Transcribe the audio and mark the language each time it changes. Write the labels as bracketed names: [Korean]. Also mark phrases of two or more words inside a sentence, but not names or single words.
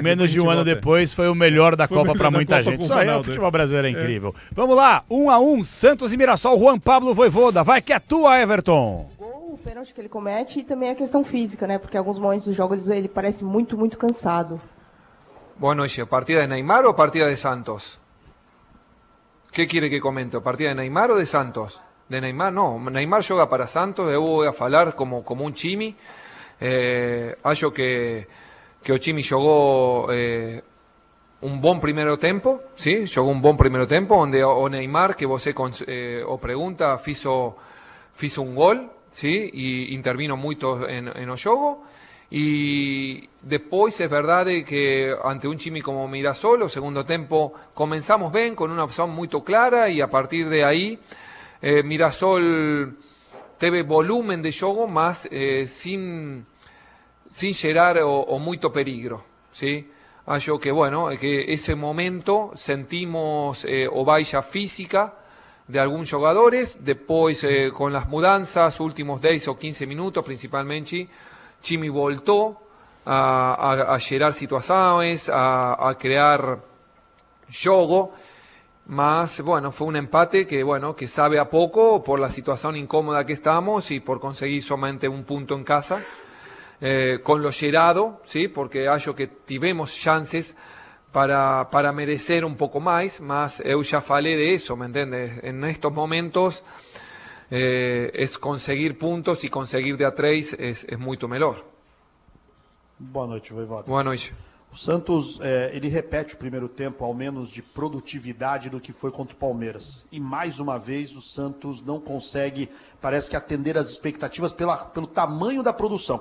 [Portuguese] Menos de um ano depois, foi o melhor da Copa pra muita gente. Isso aí, o futebol brasileiro é incrível. Vamos lá, 1-1, Santos e Mirassol, Juan Pablo Voivoda. Vai que é tua, Everton. O pênalti que ele comete e também a questão física, né? Porque em alguns momentos do jogo ele parece muito, muito cansado. [Spanish] Boa noite. ¿Partida de Neymar o partida de Santos? ¿Qué quiere que comente? ¿Partida de Neymar o de Santos? De Neymar, no. [Portuguese] Neymar joga para Santos, eu vou falar como um time. Acho que o time jogou um bom primeiro tempo, ¿sí? Jogou um bom primeiro tempo, onde o Neymar, que você o pergunta, fez um gol, ¿sí? [Spanish] Y intervino muito en [Portuguese] o jogo. [Spanish] Y después es verdad que ante un time como Mirassol, [Portuguese] o segundo tempo, [Spanish] comenzamos bien, con una opción muy clara, y a partir de ahí Mirassol teve volumen de jogo, mas sin [Portuguese] gerar o muito [Spanish] peligro, ¿sí? [Portuguese] Acho que, [Spanish] bueno, que ese momento sentimos [Portuguese] o baixa [Spanish] física de algunos jugadores, después con las mudanzas, últimos 10 o 15 minutos principalmente, Chimi voltó a gerar situaciones, a crear jogo, mas bueno, fue un empate que sabe a poco por la situación incómoda que estamos y por conseguir solamente un punto en casa, con lo gerado, ¿sí? [Portuguese] Porque acho que tivemos chances para merecer [Spanish] un poco más, [Portuguese] mas eu [Spanish] ya falé de eso, ¿me entiendes? En estos momentos es conseguir puntos e conseguir de a 3 [Portuguese] é muito melhor. Boa noite, Voivoda. Boa noite. O Santos, ele repete o primeiro tempo, ao menos de produtividade, do que foi contra o Palmeiras. E mais uma vez o Santos não consegue, parece que atender as expectativas pelo tamanho da produção.